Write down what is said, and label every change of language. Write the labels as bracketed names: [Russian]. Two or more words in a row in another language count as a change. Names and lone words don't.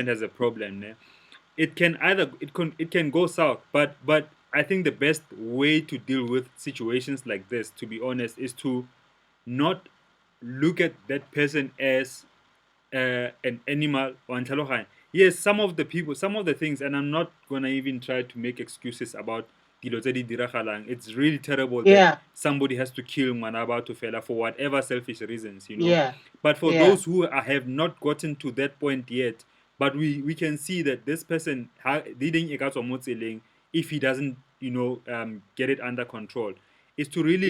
[English] friend has a problem it can go south but I think the best way to deal with situations like this, to be honest, is to not look at that person as an animal or an yes, some of the people, some of the things, and I'm not gonna even try to make excuses about [Tswana] dilo tse di diragalang. [English] It's really terrible that Yeah. somebody has to kill Manaba to fella for whatever selfish reasons. Yeah. But for Yeah. those who have not gotten to that point yet, but we can see that this person didn't if he doesn't get it under control, is to really